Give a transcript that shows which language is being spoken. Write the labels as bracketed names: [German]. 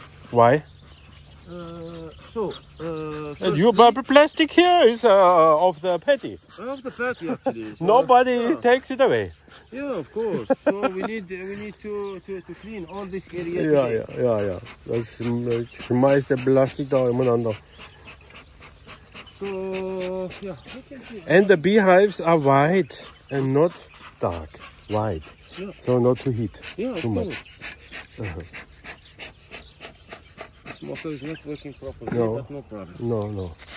[English] Why? And your plastic here is of the patty. Of the patty actually. So, Nobody takes it away. Yeah, of course. So we need to clean all this area. [German] Ja. Das schmeißt der Plastik da umeinander. [English] So yeah, you can see. And the beehives are white and not dark. White. Yeah. So not to heat too much. This motor is not working properly, No. but no problem. No.